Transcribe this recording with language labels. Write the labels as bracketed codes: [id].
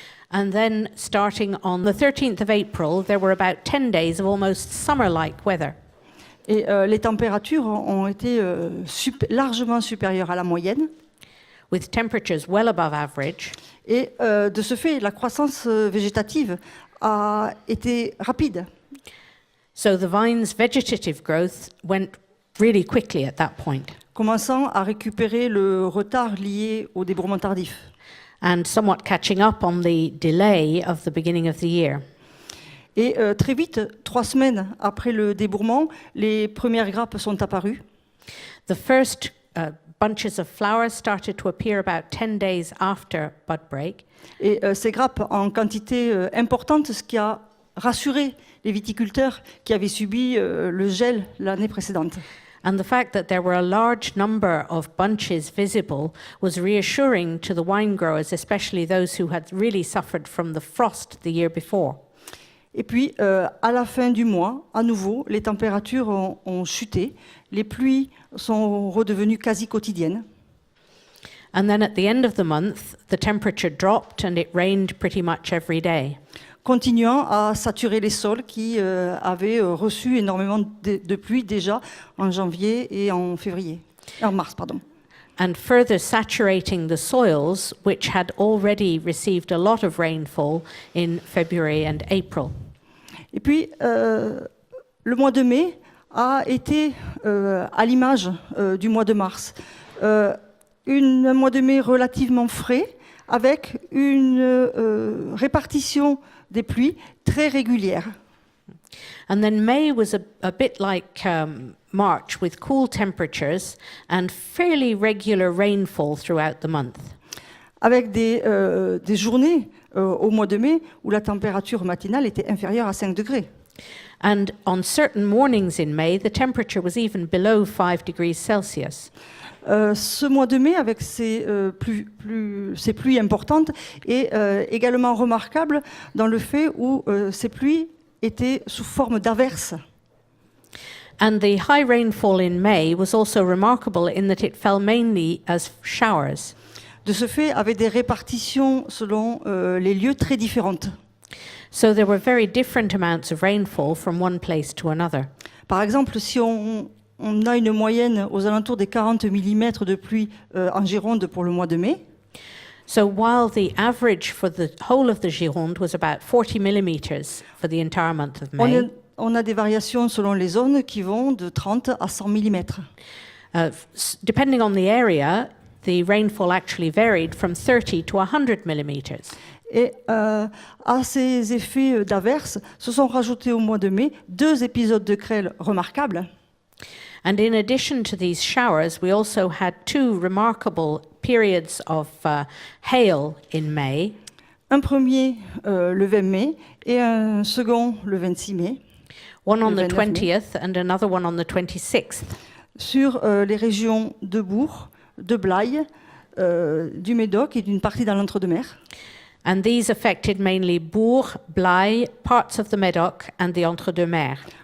[en] And then starting on the 13th of April, there were about 10 days of almost summer-like weather. [fr] Et les températures ont été largement supérieures à la moyenne. [en] With temperatures well above average. [fr] Et de ce fait, la croissance végétative a été rapide. [en] So the vine's vegetative growth went really quickly at that point. [fr] Commençant à récupérer le retard lié au débourrement tardif. [en] And somewhat catching up on the delay of the beginning of the year. [fr] Et très vite, 3 semaines après le débourrement, les premières grappes sont apparues. [en] The first bunches of flowers started to appear about 10 days after bud break. [fr] Et ces grappes en quantité importante, ce qui a rassuré les viticulteurs qui avaient subi le gel l'année précédente. [en] And the fact that there were a large number of bunches visible was reassuring to the wine growers, especially those who had really suffered from the frost the year before. [fr] Et puis, à la fin du mois, à nouveau, les températures ont chuté. Les pluies sont redevenues quasi quotidiennes. [en] And then at the end of the month, the temperature dropped and it rained pretty much every day. [fr] Continuant à saturer les sols qui avaient reçu énormément de pluie déjà en janvier et en mars. [en] And further saturating the soils, which had already received a lot of rainfall in February and April. [fr] Et puis, le mois de mai a été à l'image du mois de mars. Un mois de mai relativement frais, avec une répartition des pluies très régulière. [en] And then May was a bit like March, with cool temperatures and fairly regular rainfall throughout the month. [fr] Avec des journées au mois de mai où la température matinale était inférieure à 5 degrés. [en] And on certain mornings in May, the temperature was even below 5 degrees Celsius. [fr] Ce mois de mai, avec ces pluies importantes, est également remarquable dans le fait où ces pluies étaient sous forme d'averses. [en] And the high rainfall in May was also remarkable in that it fell mainly as showers. [fr] De ce fait, avec des répartitions selon les lieux très différentes. [en] So there were very different amounts of rainfall from one place to another. [fr] Par exemple, si on a une moyenne aux alentours des 40 mm de pluie en Gironde pour le mois de mai. [en] So while the average for the whole of the Gironde was about 40 millimeters for the entire month of May, [fr] on a des variations selon les zones qui vont de 30 à 100 mm. [en] Depending on the area, the rainfall actually varied from 30 to 100 millimeters. [fr] Et à ces effets d'averse se sont rajoutés au mois de mai 2 épisodes de grêle remarquables. [en] And in addition to these showers, we also had 2 remarkable periods of hail in May. [fr] Un premier le 20 mai et un second le 26 mai. [en] One on the 20th and another one on the 26th. [fr] Sur les régions de Bourg, de Blaye, du Médoc et d'une partie dans l'Entre-deux-Mers. [en] And these affected mainly Bourg, Blaye, parts of the Médoc and the Entre-deux-Mers.